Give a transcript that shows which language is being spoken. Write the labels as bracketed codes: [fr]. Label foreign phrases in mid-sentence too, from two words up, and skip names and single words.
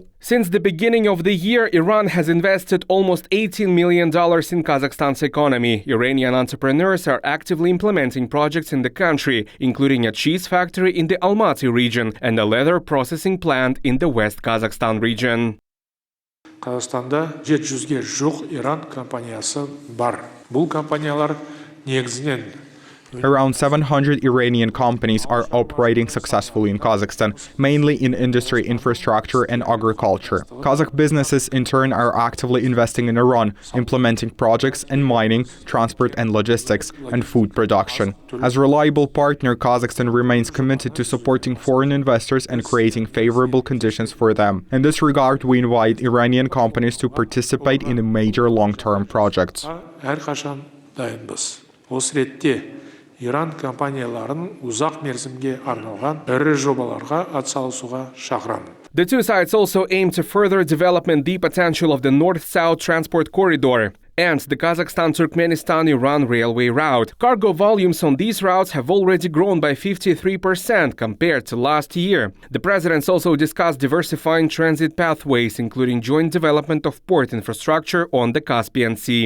[en] Since the beginning of the year, Iran has invested almost $18 million in Kazakhstan's economy. Iranian entrepreneurs are actively implementing projects in the country, including a cheese factory in the Almaty region and a leather processing plant in the West Kazakhstan region. [kk] Қазақстанда 700-ге жуық Иран компаниясы бар. Бұл компаниялар негізінен [en] Around 700 Iranian companies are operating successfully in Kazakhstan, mainly in industry, infrastructure and agriculture. Kazakh businesses in turn are actively investing in Iran, implementing projects in mining, transport and logistics, and food production. As a reliable partner, Kazakhstan remains committed to supporting foreign investors and creating favorable conditions for them. In this regard, we invite Iranian companies to participate in major long-term projects. [kk] Иран компанияларын ұзақ мерзімге арналған ірі жобаларға атсалысуға шақырамын. [en] The two sides also aim to further develop the potential of the North-South transport corridor. and the Kazakhstan-Turkmenistan-Iran railway route. Cargo volumes on these routes have already grown by 53% compared to last year. The presidents also discussed diversifying transit pathways, including joint development of port infrastructure on the Caspian Sea.